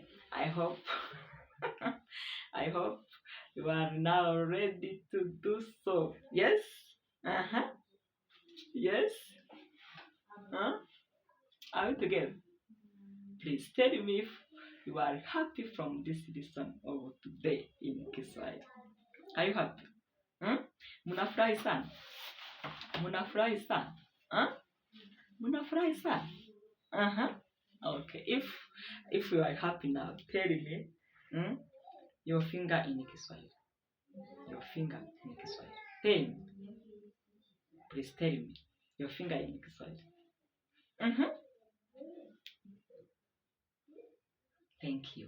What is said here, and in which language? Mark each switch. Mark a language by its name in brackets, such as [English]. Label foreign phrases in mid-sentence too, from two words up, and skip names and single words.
[English] I hope you are now ready to do so. Yes? Yes? Are we together? Please tell me if you are happy from this lesson of today in Kiswahili. Are you happy? [Swahili] Munafurahi sana? Munafurahi sana? Munafurahi sana? [English] Okay. If you are happy now, tell me your finger in Kiswahili. Your finger in Kiswahili. Tell me. Please tell me your finger in Kiswahili. Thank you.